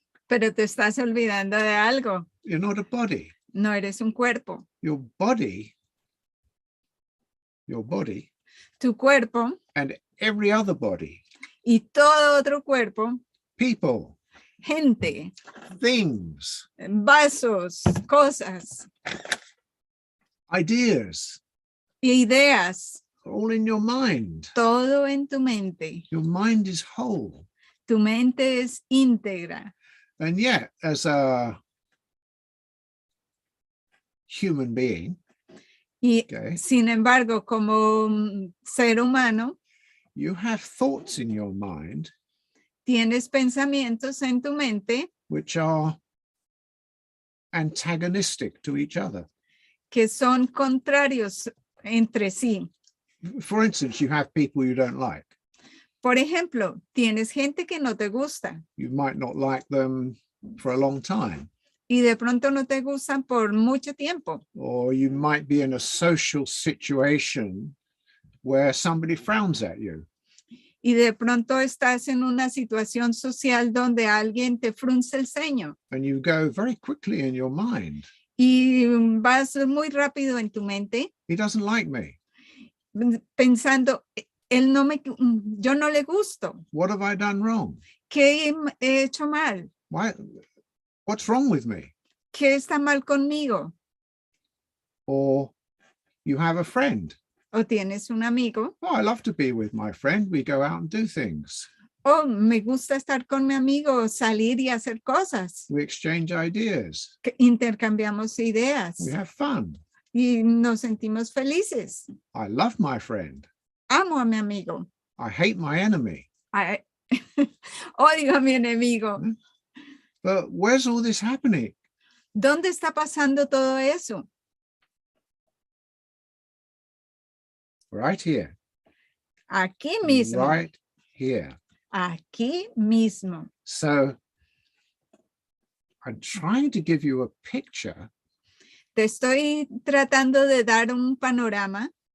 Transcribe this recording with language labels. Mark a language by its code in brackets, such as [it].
[es] Pero te estás olvidando de algo. [en] You're not a body. [es] No eres un cuerpo. [en] Your body, [es] Tu cuerpo [en] and every other body, [es] y todo otro cuerpo, [en] people, [es] gente, [en] things, [es] vasos, cosas, [en] ideas, [es] ideas, [en] all in your mind. [es] todo en tu mente. [en] Your mind is whole. [es] Tu mente es íntegra. [en] And yet, as a human being, [es] Y [en] okay, [es] sin embargo, como ser humano, [en] you have thoughts in your mind [es] tienes pensamientos en tu mente [en] which are antagonistic to each other. [es] que son contrarios entre sí. [en] For instance, you have people you don't like. [es] Por ejemplo, tienes gente que no te gusta [en] You might not like them for a long time. [es] y de pronto no te gustan por mucho tiempo. [en] Or you might be in a social situation where somebody frowns at you. [es] Y de pronto estás en una situación social donde alguien te frunce el ceño [en] And you go very quickly in your mind, [es] y vas muy rápido en tu mente [en] he doesn't like me. [es] pensando, yo no le gusto. [en] What have I done wrong? [es] ¿Qué he hecho mal? [en] What's wrong with me? [es] ¿Qué está mal conmigo? [en] Or you have a friend. [es] O tienes un amigo. [en] Oh, I love to be with my friend. We go out and do things. [es] Oh, me gusta estar con mi amigo, salir y hacer cosas. [en] We exchange ideas. [es] Intercambiamos ideas [en] We have fun. [es] y nos sentimos felices. [en] I love my friend. [es] Amo a mi amigo. [en] I hate my enemy. [es] Odio a mi enemigo. [en] But where's all this happening? [es] ¿Dónde está pasando todo eso? [en] Right here. [es] Aquí mismo. [en] Right here. [es] Aquí mismo. [en] So I'm trying to give you a picture [es] Te estoy tratando de dar un panorama